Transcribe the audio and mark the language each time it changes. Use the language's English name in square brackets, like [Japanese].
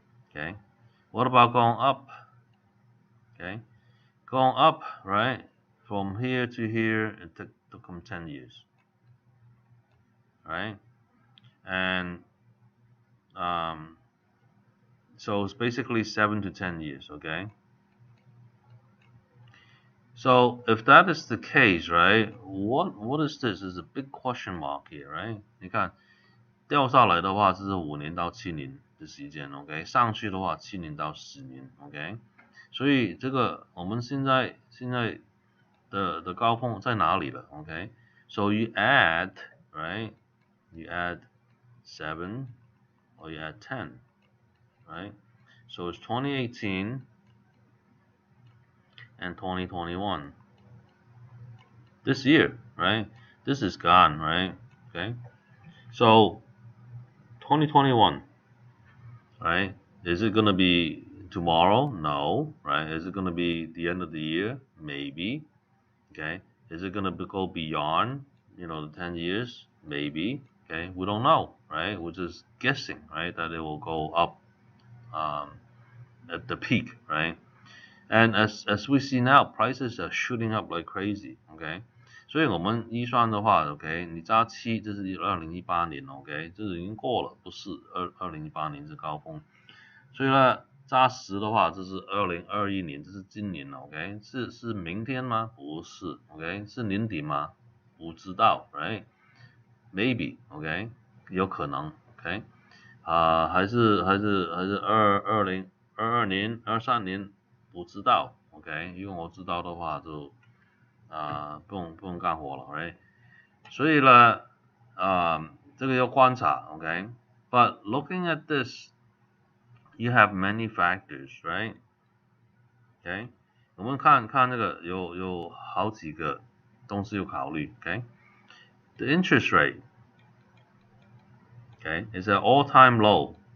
[English] Okay, what about going up? Okay, going up, right, from here to here, it took them 10 years, right? And So it's basically 7 to 10 years. Okay. So if that is the case, right? What is this? Is a big question mark here, right? [Chinese] 你看掉下来的话，这是5年到7年的时间，OK，上去的话7年到10年，OK，所以这个我们现在的高峰在哪里了？OK， [English] so you add right, you add 7 or you add 10, right? So it's 2018 and 2021. This year, right? This is gone, right? Okay, so 2021. Right? Is it gonna be tomorrow? No, right? Is it gonna be the end of the year? Maybe. Okay. Is it gonna go beyond, the 10 years? Maybe. Okay. We don't know, right? We're just guessing, right? That it will go up um, at the peak, right? And as we see now, prices are shooting up like crazy, okay? [Chinese] 所以我们一算的话，OK，你加七，这是2018年，OK，这是已经过了，不是2018年是高峰。所以呢，扎实的话，这是2021年，这是今年，OK，是明天吗？不是，OK，是年底吗？不知道，right？Maybe，OK，有可能，OK，还是2022年、23年，不知道，OK，因为我知道的话就不用干活了，right？所以呢，这个要观察， [English] OK，but looking at this。You have many factors, right? [Chinese] Okay，我们看这个有好几个东西要考虑。 [English] Okay，the interest rate, okay, is at all-time low.